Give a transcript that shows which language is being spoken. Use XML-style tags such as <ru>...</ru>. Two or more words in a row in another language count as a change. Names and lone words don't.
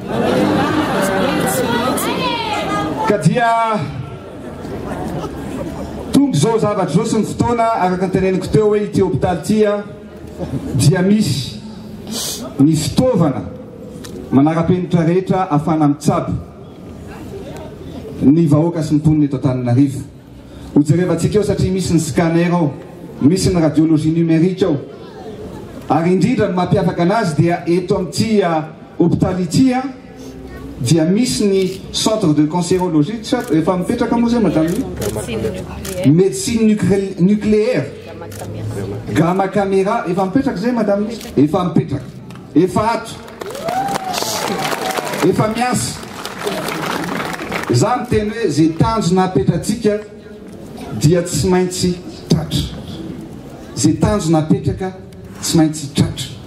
<mg>Ka dia tonga zao zavatra zao sy ny fotoana araka ny teneniko teo hoe ity hôpitaly ity dia misy ny fitaovana manara-penitra rehetra ahafana mitsabo ny vahoaka sy ny mponina eto Antananarivo. Hojerevantsika eo satria misy ny scanner ao, misy ny</mg> <fr>radiologie numérique</fr> <mg>ao. Ary indrindra ny mampiavaka anazy dia eto amin'ity hôpitaly ity dia misy ny</mg> <fr>centre de cancérologie</fr> <mg>efa mipetraka moa zay</mg> <fr>madame médecine nucléaire gamma caméra</fr> <mg>efa mipetraka zay madame efa mipetraka efa ato efa miasa. Za miteny hoe zay tanjona apetratsika dia tsy maintsy tratra. Zay tanjona apetraka tsy maintsy tratra.</mg>